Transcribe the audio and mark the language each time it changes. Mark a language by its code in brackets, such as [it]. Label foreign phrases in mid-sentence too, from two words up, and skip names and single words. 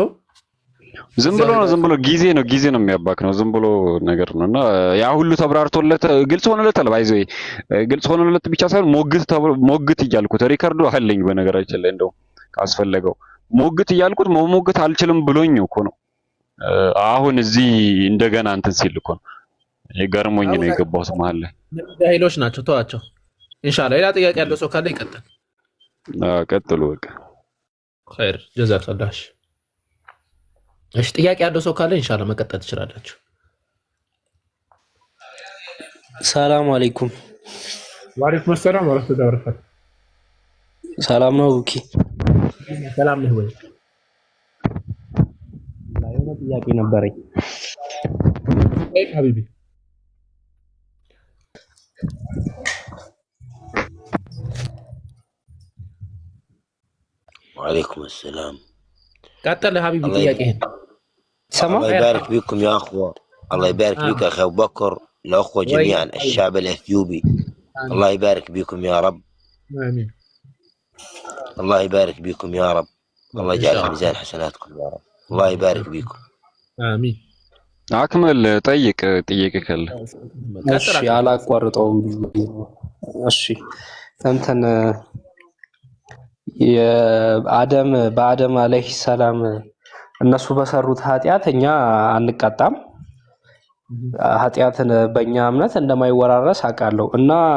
[am] ዝም ብሎ ጊዜ ነው የሚያባክ ነው ዝም ብሎ ነገር ነውና ያ ሁሉ ተብራርቶለት ግልጽ ሆነለታል ባይዘይ ግልጽ ሆነለት ብቻ ሳይሆን ሞግት እያልኩት ሪከርዱ አለኝ በነገራችን ላይ እንደው ካስፈለገው ሞግት እያልኩት ሞግት አልችልም ብሎኝ እኮ ነው አሁን እዚህ እንደገና እንትን ሲል እኮ ነው የገርሞኝ ነው የገባሁት መሀል ላይ ኃይሎች ናቸው ተዋቸው ኢንሻአላህ ሌላ ጥያቄ ያለው ሰው ካለ ይቀጥል ቀጥሉ በቃ [ar] خير جزاك الله [am] እሺ ጥያቄ ያለው ሰው ካለ ኢንሻአላህ መቀጠል ትችላላችሁ [ar] سلام عليكم وعليكم السلام ورحمة الله وبركاته [am] ሰላም ነው ኦኬ ሰላም ነው ወይ የሆነ ጥያቄ ነበረኝ አይ ሀቢቢ [ar] وعليكم السلام قتل حبيبي ጥያቄህን الله يبارك بكم يا اخوه الله يبارك بك يا اخي ابو بكر الاخوه جميعا الشعب الاثيوبي الله يبارك بكم يا رب امين الله يبارك بكم يا رب الله يجعل في ميزان حسناتكم يا رب الله يبارك بكم امين [am] አክመል ጠይቅ ካለ እሺ አላቋርጠውም እሺ እንትን በአደም [ar] عليه السلام [am] እነሱ በሰሩት ኃጢያት እኛ አንቀጣም ኃጢያትን በእኛ እምነት እንደማይወራረስ አውቃለሁ እና